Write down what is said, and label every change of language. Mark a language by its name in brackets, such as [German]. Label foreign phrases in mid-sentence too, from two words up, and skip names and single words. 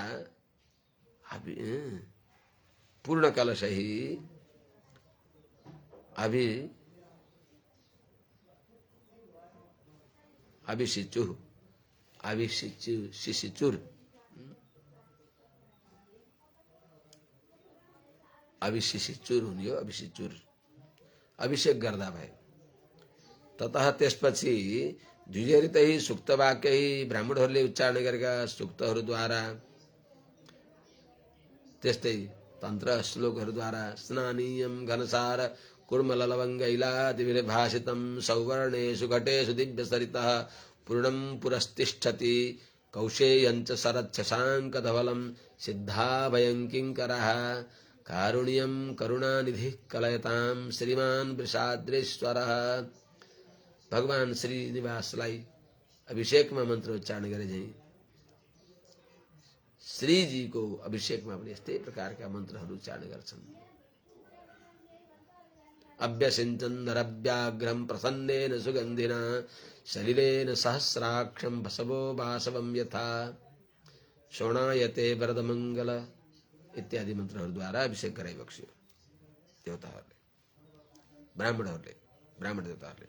[Sanskrit] पूर्णकलशैः अभिषिचुः शिशिचुर अभिशिशिचुर [Nepali] हुने हो अभिशिचुर अभिषेक गर्दा भए ततः त्यसपछि [Sanskrit] द्विजरितै सुक्त वाक्यै [Nepali] ब्राह्मणहरूले उच्चारण गरेका सुक्तहरूद्वारा त्यस्तै तन्त्र श्लोकहरूद्वारा [Sanskrit] स्नानीयम घनसार कुर्मललवङ्गैलादिभिर्भासितं सौवर्णेषु घटेषु दिव्यसरितः पूर्णं पुरस्तिष्ठति कौशेयञ्च शरच्छशाङ्कधवलं सिद्धाभयं किङ्करः कारुण्यं करुणानिधिः कलयतां श्रीमान् वृषाद्रेश्वरः। [Nepali] भगवान श्रीनिवासलाई अभिषेकमा मन्त्र उच्चारण गरे झैं श्रीजीको अभिषेकमा पनि यस्तै प्रकारका मन्त्रहरू उच्चारण गर्छन्। [Sanskrit] अभ्यसिञ्चन् नरव्याघ्रं प्रसन्नेन सुगन्धिना सलिलेन सहस्राक्षं वसवो वासवं यथा शोणायते वरदमङ्गल [Nepali] इत्यादि मन्त्रहरूद्वारा अभिषेक गराइबक्स्यो देवताहरूले ब्राह्मण देवताहरूले।